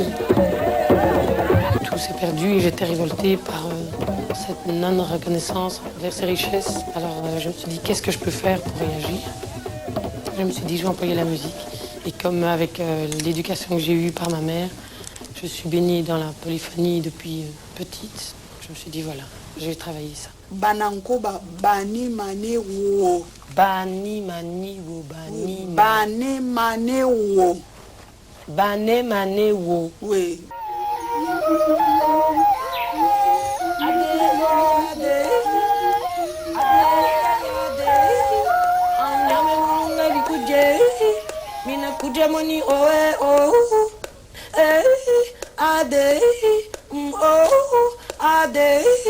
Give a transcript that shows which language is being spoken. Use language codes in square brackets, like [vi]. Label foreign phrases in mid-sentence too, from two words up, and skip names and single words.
[fr] Tout s'est perdu et j'étais révoltée par cette non-reconnaissance envers ces richesses. Alors je me suis dit, qu'est-ce que je peux faire pour réagir? Je me suis dit, je vais employer la musique. Et comme avec l'éducation que j'ai eue par ma mère, je suis baignée dans la polyphonie depuis petite. Je me suis dit, voilà, je vais travailler ça. Banankoba bani mane wo. Bani mani wo bani. Bane mane wo. Bane mane wo. Oui. Mina kujamoni oe oh eh ade oh ade